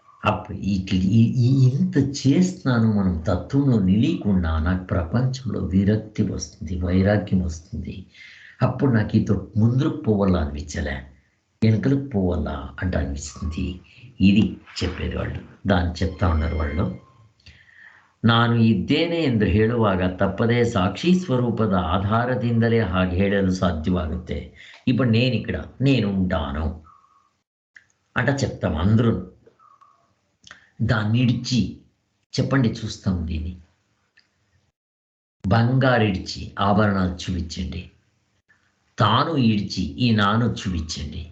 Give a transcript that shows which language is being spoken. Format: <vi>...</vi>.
<te>అప్పుడు ఇంత చేస్తున్నాను, మనం తత్వంలో నిలియకుండా నాకు ప్రపంచంలో విరక్తి వస్తుంది, వైరాగ్యం వస్తుంది. అప్పుడు నాకు ఇతో ముందుకు పోవాలా అనిపించలే, వెనుకలకు పోవాలా అంట అనిపిస్తుంది. ఇది చెప్పేది వాళ్ళు. దాన్ని చెప్తా ఉన్నారు వాళ్ళు.</te> <kn>ನಾನು ಇದ್ದೇನೆ ಎಂದು ಹೇಳುವಾಗ ತಪ್ಪದೇ ಸಾಕ್ಷಿ ಸ್ವರೂಪದ ಆಧಾರದಿಂದಲೇ ಹಾಗೆ ಹೇಳಲು ಸಾಧ್ಯವಾಗುತ್ತೆ.</kn> <te>ఇప్పుడు నేను ఇక్కడ నేను ఉంటాను అంట చెప్తాం అందరూ. దాన్ని ఇడిచి చెప్పండి చూస్తాం. దీన్ని బంగారు ఇడిచి ఆభరణాలు చూపించండి, తాను ఇడిచి ఈ నాను చూపించండి.</te>